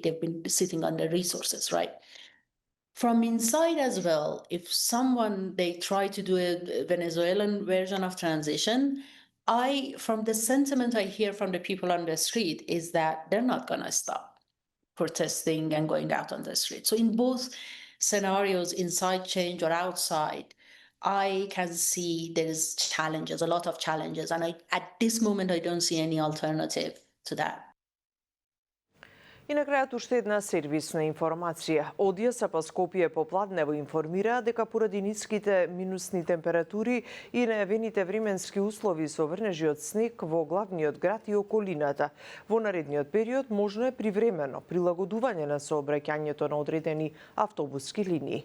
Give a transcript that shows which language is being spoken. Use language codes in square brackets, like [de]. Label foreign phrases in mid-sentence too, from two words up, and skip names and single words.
[en] They've been sitting on their resources, right? From inside as well, if they try to do a Venezuelan version of transition, from the sentiment I hear from the people on the street is that they're not going to stop protesting and going out on the street. So in both scenarios, inside change or outside, I can see there's challenges, a lot of challenges. And at this moment, I don't see any alternative to that. [mk] И на крајот уште една сервисна информација. Од ЈСП Скопје попладнево информира дека поради ниските минусни температури и најавените временски услови со врнежи од снег во главниот град и околината, во наредниот период можно е привремено прилагодување на сообраќањето на одредени автобуски линии.